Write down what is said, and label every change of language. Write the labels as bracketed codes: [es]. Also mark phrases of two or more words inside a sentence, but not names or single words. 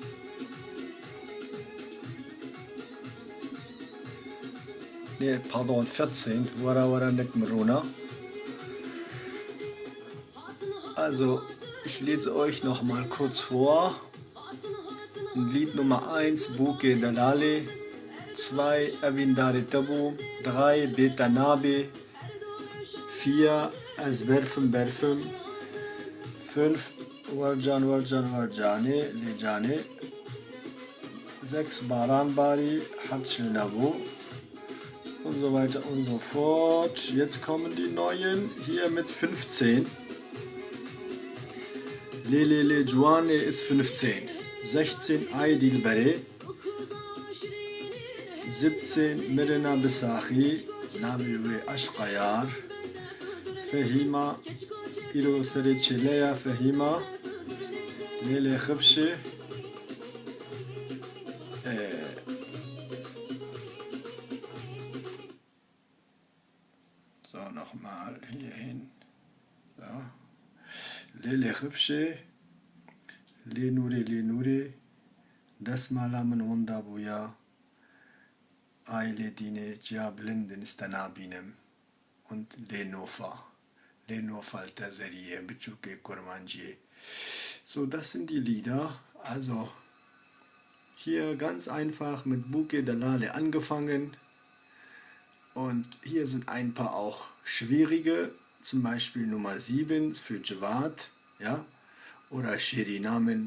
[de] Ne, pardon, 14. Wara Wara Nek Maruna. Also, ich lese euch noch mal kurz vor. Lied Nummer 1, Buke Dalale, 2, Avindare Tabu, 3, Betanabe, 4, Az Berfüm Berfüm, 5, Warjan Warjan Warjane, Lejane, 6, Baran Bari, Hatschel Nabu und so weiter und so fort. Jetzt kommen die neuen, hier mit 15. Lelele Juane ist 15. 16 Aydil Bere, 17 Mirna Bisahi, Nabiwe Ashqayar, Fahima Iro Sere Chilea Fahima, Lele Khafshe, so nochmal hier hin, so. Lele Khafshe, Lenure, Dasmala Manunda Buya, Aile Dine Ciablinden Istanabinem und Lenofa Alter Serie, Bichuke Kurmanji. So, das sind die Lieder. Also hier ganz einfach mit Buke Dalale angefangen. Und hier sind ein paar auch schwierige, zum Beispiel Nummer 7 für Jawad, ja, oder Shirinamen.